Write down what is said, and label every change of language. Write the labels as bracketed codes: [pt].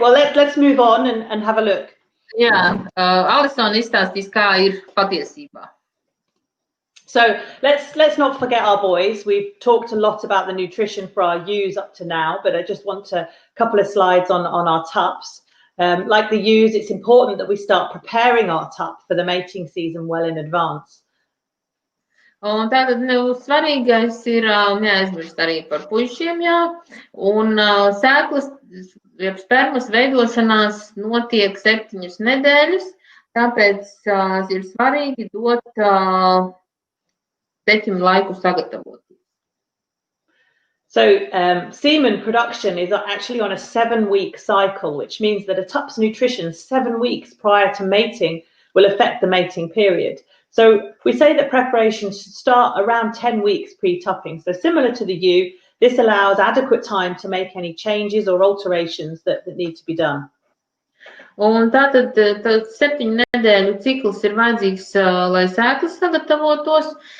[en] Well, let's move on and have a look. [lv] Jā, Alison izstāstīs, kā ir patiesībā. [en] So let's not forget our boys. We've talked a lot about the nutrition for our ewes up to now, but I just want a couple of slides on our tups. Like the ewes, it's important that we start preparing our tup for the mating season well in advance. [lv] Un tātad svarīgais ir neaizmirst arī par puišiem, un sēklas, spermas veidošanās notiek 7 nedēļas, tāpēc ir svarīgi dot teķim laiku sagatavoties. [en] So semen production is actually on a 7-week cycle, which means that a tup's nutrition 7 weeks prior to mating will affect the mating period. So we say that preparation should start around 10 weeks pre-tupping. So similar to the ewe, this allows adequate time to make any changes or alterations that need to be done. [lv] Un tātad 7 nedēļu cikls ir vajadzīgs, lai sēklas sagatavotos.